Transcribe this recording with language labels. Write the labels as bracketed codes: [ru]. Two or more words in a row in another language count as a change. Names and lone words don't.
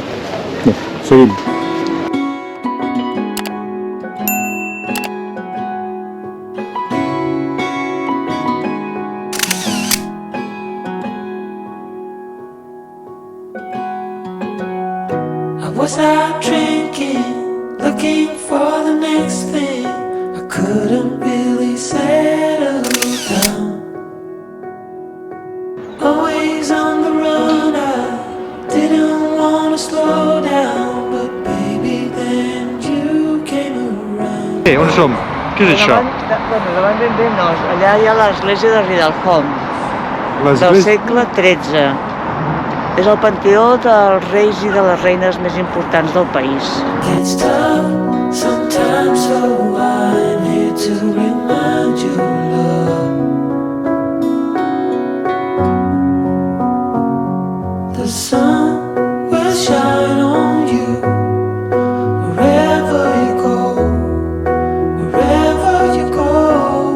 [ca] bé, seguim. [en] I was out drinking, looking for the next thing. I couldn't really settle down. Always on the run, I didn't want to slow down. But baby, then you came around. [ca] On som? Què és això? Davant ben bé no, allà hi ha l'església de Ridalhom, del segle XIII. És el panteó dels reis i de les reines més importants del país. [en] Gets tough sometimes, so I'm here to remind you, love. The sun will shine on you wherever you go, wherever you go.